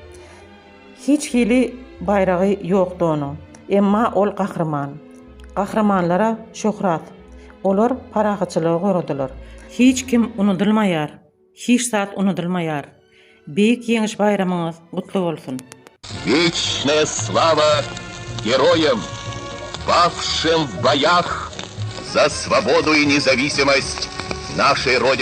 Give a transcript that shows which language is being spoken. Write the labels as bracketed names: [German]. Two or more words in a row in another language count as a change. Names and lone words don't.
[Turkmen] Hiç hili bayragy ýokdy onuň. Emma ol gahrman. Gahramanlara şöhrat. Olar parahaçylygy görediler. Hiç kim unutulmaýar. Hiç saat unutulmaýar. Beýik ýeňiş bayramyňyz gutly bolsun. [Russian] Вечная слава героям, павшим в боях за свободу и независимость нашей Родины.